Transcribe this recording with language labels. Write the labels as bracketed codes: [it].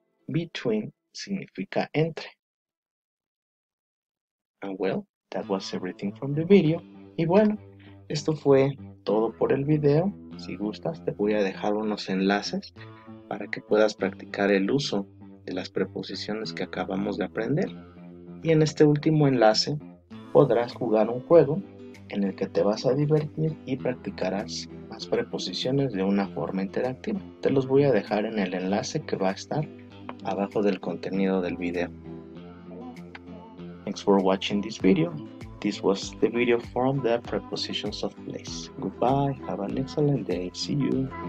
[es] Between significa entre. [en] And well, that was everything from the video. [es] Y bueno, esto fue todo por el video. Si gustas, te voy a dejar unos enlaces para que puedas practicar el uso de las preposiciones que acabamos de aprender. Y en este último enlace podrás jugar un juego en el que te vas a divertir y practicarás las preposiciones de una forma interactiva. Te los voy a dejar en el enlace que va a estar abajo del contenido del video. [en] Thanks for watching this video. This was the video from the prepositions of place. Goodbye, have an excellent day, see you.